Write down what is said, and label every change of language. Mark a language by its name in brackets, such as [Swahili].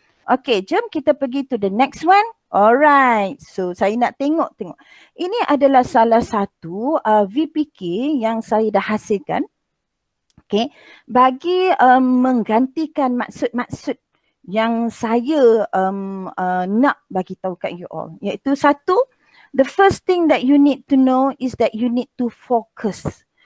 [Malay] Okay, jom kita pergi [English] to the next one. [Malay] Alright, so saya nak tengok. Ini adalah salah satu VPK yang saya dah hasilkan. Okay, bagi menggantikan maksud-maksud yang saya nak bagi tahu kat you all. Iaitu satu, [English] the first thing that you need to know is that you need to focus.